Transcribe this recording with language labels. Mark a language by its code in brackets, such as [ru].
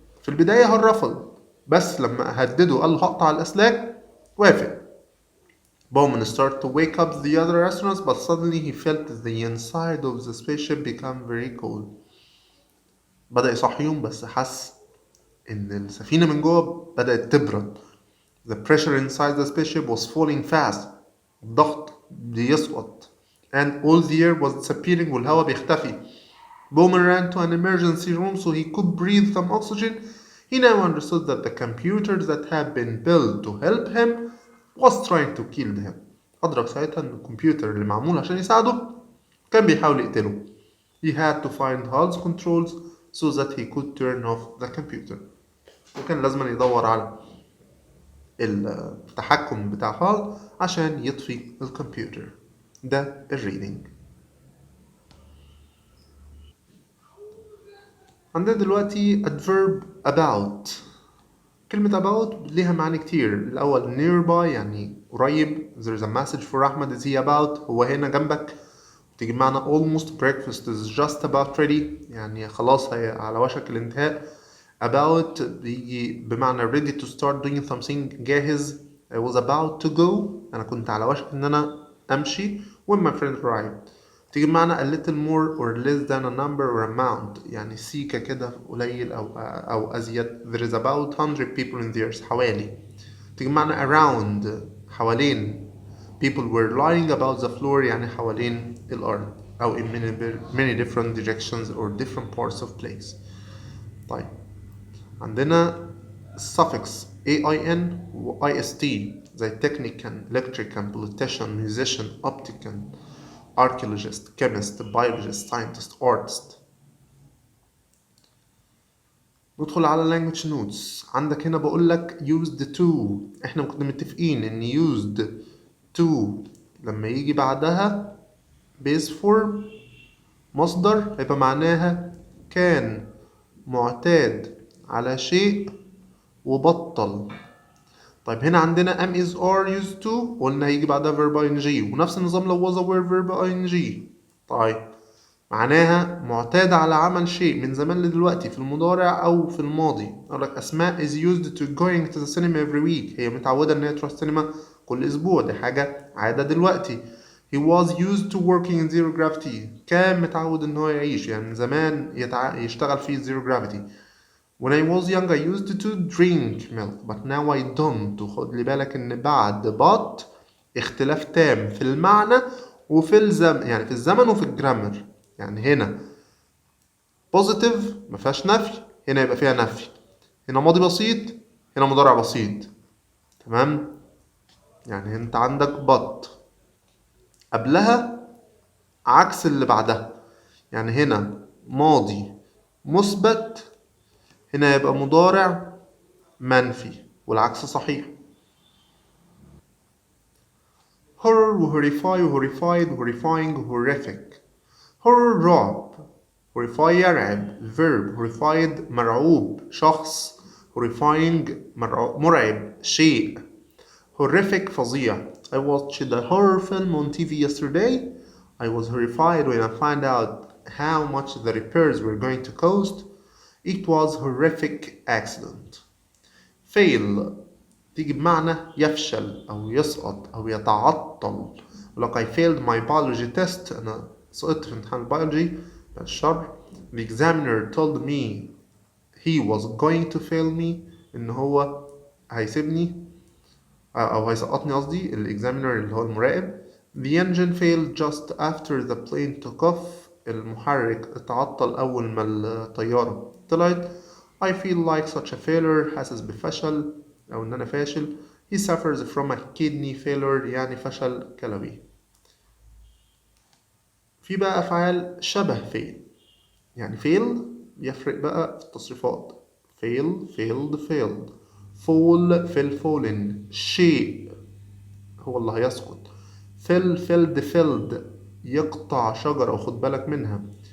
[ar] في البداية هال رفض، بس لما هدده قال له هقطع الأسلاك وافق. [en] Bowman started to wake up the other astronauts, but suddenly he felt the inside of the spaceship become very cold. [ar] بدأ يصحيهم بس حس إن السفينة من جوه بدأت تبرد. [en] The pressure inside the spaceship was falling fast. [ar] الضغط بيسقط. [en] And all the air was disappearing [ar] والهواء بيختفي. [en] Bowman ran to an emergency room so he could breathe some oxygen. He now understood that the computer that had been built to help him was trying to kill him. [ar] أدرك ساعتها إن الكمبيوتر اللي معمول عشان يساعده كان بيحاول يقتله. [en] He had to find Hal's controls so that he could turn off the computer. [ar] وكان لازم يدور على التحكم بتاع هال عشان يطفي الكمبيوتر. ده الريدنج. عندنا دلوقتي adverb about. كلمة about ليها معاني كتير. الأول nearby يعني قريب. [en] There's a message for أحمد. is he about [ar] هو هنا جنبك. تيجي بمعنى [en] almost breakfast is just about ready [ar] يعني خلاص هي على وشك الانتهاء. about بيجي بمعنى [en] ready to start doing something [ar] جاهز. [en] I was about to go [ar] أنا كنت على وشك إن أنا أمشي [en] when my friend arrived. [ar] تيجي بمعنى [en] a little more or less than a number or amount [ar] يعني سيكة كده قليل أو أزيد. [en] there is about 100 people in the earth حوالي. [ar] تيجي بمعنى around حوالين. [en] people were lying about the floor [ar] يعني حوالين الأرض أو [en] in many different directions or different parts of place. طيب عندنا suffix AIN و IST زي technician, electrician, politician, musician, optician, archaeologist, chemist, biologist, scientist, artist. [ar] ندخل على language notes. عندك هنا بقول لك used to. احنا كنا متفقين ان used to لما يجي بعدها base form مصدر هيبقى معناها كان معتاد على شيء وبطل. طيب هنا عندنا am is are used to قلنا هيجي بعدها verb ing ونفس النظام لو was a were verb ing. طيب معناها معتاد على عمل شيء من زمان لدلوقتي في المضارع أو في الماضي. أقول لك أسماء [en] is used to going to the cinema every week [ar] هي متعودة إن هي تروح السينما كل أسبوع. دي حاجة عادة دلوقتي. [en] he was used to working in zero gravity [ar] كان متعود إن هو يعيش يعني من زمان يشتغل في zero gravity. [en] when I was young I used to drink milk but now I don't. [ar] وخد لي بالك إن بعد but اختلاف تام في المعنى وفي الزمن يعني في الزمن وفي الجرامر. يعني هنا بوزيتيف مفيهاش نفي هنا يبقى فيها نفي. هنا ماضي بسيط هنا مضارع بسيط. تمام. يعني انت عندك but قبلها عكس اللي بعدها. يعني هنا ماضي مثبت هنا يبقى مضارع منفي والعكس صحيح. [en] horror و horrify و horrified و horrifying و horrific. horror رعب. [ar] horrify يرعب. verb horrified مرعوب شخص. horrifying مرعب شيء. horrific فظيع. [en] I watched a horror film on TV yesterday. I was horrified when I found out how much the repairs were going to cost. It was horrific accident. [ar] fail تيجي بمعنى يفشل أو يسقط أو يتعطل. [en] like I failed my biology test [ar] أنا سقطت في امتحان البيولوجي. [en] الشرح the examiner told me he was going to fail me [ar] إن هو هيسيبني أو هيسقطني قصدي. الإكزامينر اللي هو المراقب. [en] the engine failed just after the plane took off [ar] المحرك اتعطل أول ما الطيارة طلعت. [en] I feel like such a failure [ar] حاسس بفشل أو إن أنا فاشل. [en] he suffers from a kidney failure [ar] يعني فشل كلوي. في بقى أفعال شبه fail. يعني fail يفرق بقى في التصريفات. [en] fail failed failed. fall fell fallen [ar] شيء هو اللي هيسقط. fell felled felled يقطع شجرة وخد بالك منها.